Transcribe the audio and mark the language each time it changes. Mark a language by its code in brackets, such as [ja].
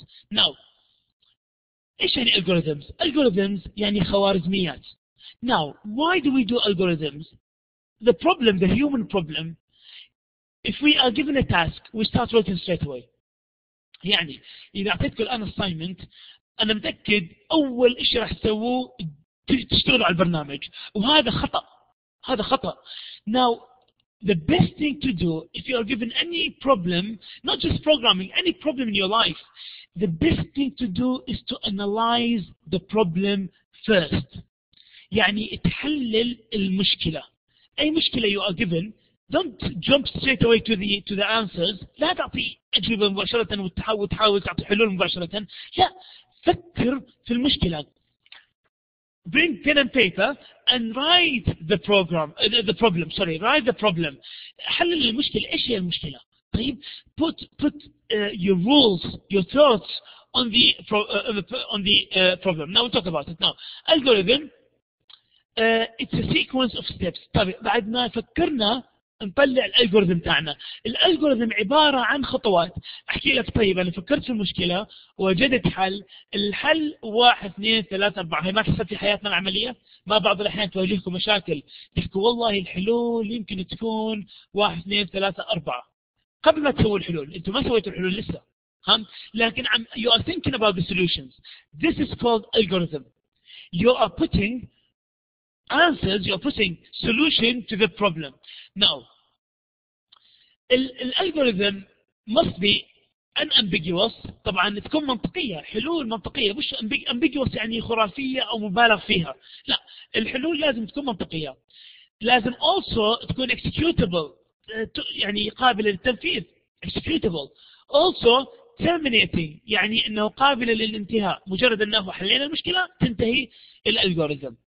[en] Now, [ar] إيش يعني [en] algorithms? [ar] Algorithms يعني خوارزميات. [en] Now, why do we do algorithms? The problem, the human problem, if we are given a task, we start working straight away. [ar] يعني إذا أعطيتك الآن assignment، أنا متأكد أول إشي راح تسووه تشتغلوا على البرنامج، وهذا خطأ. هذا خطأ. [en] Now, the best thing to do, if you are given any problem, not just programming, any problem in your life, the best thing to do is to analyze the problem first. [ar] يعني تحلل المشكلة. أي مشكلة [en] you are given, don't jump straight away to the answers. [ar] لا تعطي أجوبة مباشرة وتحاول تعطي حلول مباشرة. لا، فكر في المشكلة. [en] Bring pen and paper and write the problem. Write the problem. [ar] حلل المشكلة. إيش هي المشكلة؟ [en] طيب, put your rules, your thoughts on the problem. Now we'll talk about it. Now, algorithm, it's a sequence of steps. [ar] طيب, بعد ما فكرنا نطلع الالجوريثم تاعنا. الالجوريثم عبارة عن خطوات. احكي لك, طيب انا فكرت في المشكلة وجدت حل. الحل 1 2 3 4. هي ما تحصل في حياتنا العملية. ما بعض الاحيان تواجهكم مشاكل تحكوا والله الحلول يمكن تكون 1 2 3 4. قبل ما تسوي الحلول, انتم ما سويتوا الحلول لسه. [en] لكن you are thinking about the solutions. This is called algorithm. You are putting answers, you're putting solution to the problem. Now, الالجوريثم must be unambiguous. [ar] طبعا تكون منطقية، حلول منطقية، مش ambiguous يعني خرافية أو مبالغ فيها. لا، الحلول لازم تكون منطقية. لازم also تكون executable، يعني قابلة للتنفيذ. [en] executable. also terminating [ar] يعني أنه قابلة للانتهاء، مجرد أنه حلينا المشكلة تنتهي الالجوريثم.